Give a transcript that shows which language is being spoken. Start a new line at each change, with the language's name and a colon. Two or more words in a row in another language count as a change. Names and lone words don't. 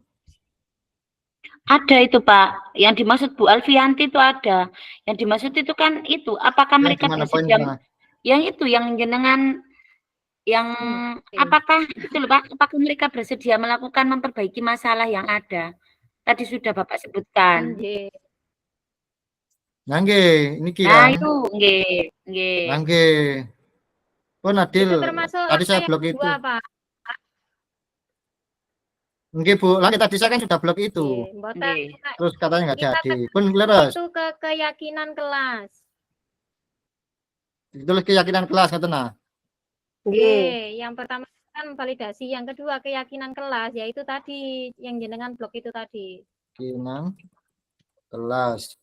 Indonesian: Ada itu Pak, yang dimaksud Bu Alfianti itu ada. Yang dimaksud itu kan itu, apakah Yang mereka gimana bersedia? poinnya? Yang itu, yang jenengan, yang oke. apakah itu loh Pak, apakah mereka bersedia melakukan memperbaiki masalah yang ada? Tadi sudah Bapak sebutkan. Nggih. Nah, nggih, ini Nah kan. itu,
Javanese: nggih, nggih.
Indonesian: Nah, nggih. Oh, Nadil, Itu termasuk tadi saya langkah yang blok itu. kedua, Pak. Nggih, Bu. Lagi tadi saya kan sudah blok itu.
Javanese: Nggih, mboten
Indonesian: Nggih. Terus katanya nggak kita jadi.
Javanese: Pun leres.
Indonesian: itu ke keyakinan kelas. Ditulis keyakinan kelas kata nah. Nggih, yang pertama kan validasi, yang kedua keyakinan kelas, yaitu tadi yang jenengan blok itu tadi. Keyakinan kelas.